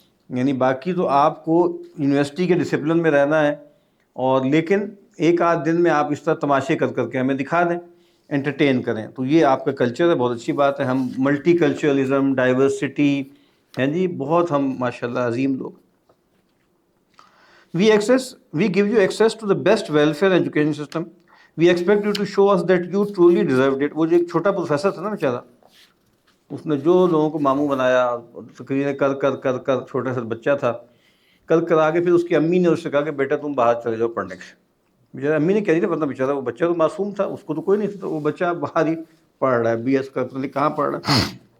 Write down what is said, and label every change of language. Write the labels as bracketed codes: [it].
[ur] یعنی باقی تو آپ کو یونیورسٹی کے ڈسپلن میں رہنا ہے, اور لیکن ایک آدھ دن میں آپ اس طرح تماشے کر کے ہمیں دکھا دیں, انٹرٹین کریں. تو یہ آپ کا کلچر ہے, بہت اچھی بات ہے. ہم ملٹی کلچرلزم, ڈائیورسٹی ہیں جی, بہت ہم ماشاءاللہ عظیم لوگ. [en] We give you access to the best welfare education system. We expect you to show us that you truly deserved it. [ur] وہ جو ایک چھوٹا پروفیسر تھا نا بیچارہ, اس نے جو لوگوں کو ماموں بنایا, تقریریں کر چھوٹا سا بچہ تھا, کر آگے پھر اس کی امی نے اس سے کہا کہ بیٹا تم باہر چلے جاؤ پڑھنے کے. بیچارہ امی نے کہہ دی تھی, پتہ بیچارہ وہ بچہ تو معصوم تھا, اس کو تو کوئی نہیں تھا, تو وہ بچہ باہر ہی پڑھ رہا ہے, بی ایس کا, پتہ نہیں کہاں پڑھ رہا ہے.